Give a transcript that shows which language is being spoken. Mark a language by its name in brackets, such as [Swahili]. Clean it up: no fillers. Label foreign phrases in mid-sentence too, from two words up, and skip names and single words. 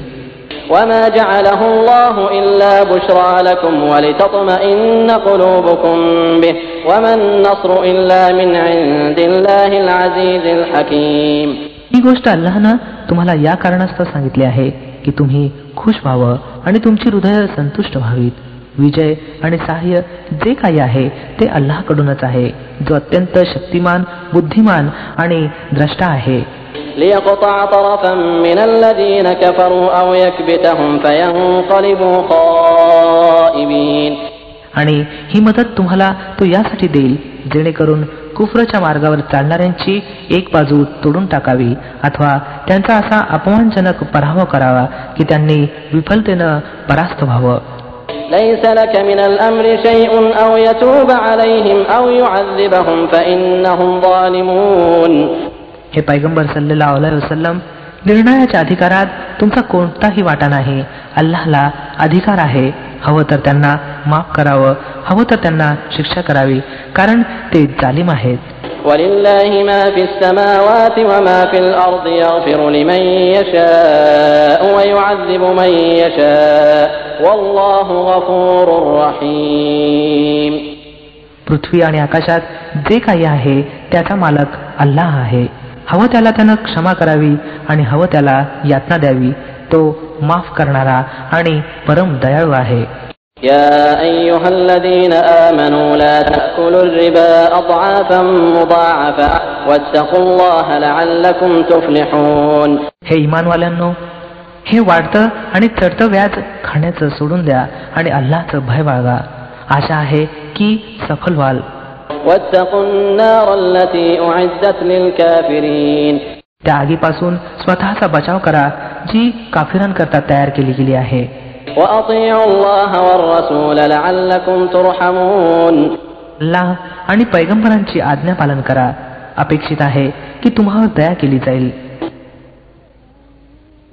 [Arabic] وما جعله الله إلا بشرى لكم ولتطمئن قلوبكم به وما النصر إلا من عند الله العزيز الحكيم. [Marathi] ही गोष्ट अल्लाहनं तुम्हाला या कारणास्तव सांगितली आहे की तुम्ही खुश व्हावं आणि तुमची हृदय संतुष्ट व्हावीत. विजय आणि सहाय्य जे काही आहे ते अल्लाहकडूनच आहे जो अत्यंत शक्तिमान बुद्धिमान आणि द्रष्टा आहे. [Arabic] ليقطع طرفا من الذين كفروا أو يكبتهم فينقلبوا خائبين. [Marathi] आणि ही मदत तुम्हाला तो यासाठी देईल जेणेकरून कुफरच्या मार्गावर चालणाऱ्यांची एक बाजू तोडून टाकावी अथवा त्यांचा असा अपमानजनक पराभव करावा की त्यांनी विफलतेनं परास्त व्हावं. [Arabic] ليس لك من الأمر شيء أو يتوب عليهم أو يعذبهم فإنهم ظالمون. [Marathi] हे पैगंबर [Arabic] صلى الله عليه وسلم [Marathi] निर्णयाच्या अधिकारात तुमचा कोणताही वाटा नाही. अल्लाहला अधिकार आहे हवं तर त्यांना माफ करावं हवं तर त्यांना शिक्षा करावी कारण ते जालिम आहेत. [Arabic] ولله ما في السماوات وما في الأرض يغفر لمن يشاء ويعذب من يشاء والله غفور رحيم. [Marathi] पृथ्वी आणि आकाशात जे काही आहे त्याचा मालक अल्लाह आहे. हवं त्याला त्यानं क्षमा करावी आणि हवं त्याला यातना द्यावी. तो माफ करणारा आणि परम दयाळू आहे. [Arabic] يا أيها الذين آمنوا لا تأكلوا الربا أضعافا مضاعفة واتقوا الله لعلكم تفلحون. [Marathi] हे इमानवाल्यांनो हे वाढतं आणि चढतं व्याज खाण्याचं सोडून द्या आणि अल्लाहचं भय बाळगा. आशा आहे की सफल व्हाल. [Arabic] واتقوا النار التي أعدت للكافرين. [Marathi] त्या आगीपासून स्वतःचा बचाव करा जी काफिरांकरता तयार केली गेली आहे. [Arabic] وأطيعوا الله والرسول لعلكم ترحمون. [Marathi] अल्लाह आणि पैगंबरांची आज्ञा पालन करा अपेक्षित आहे की तुम्हावर दया केली जाईल.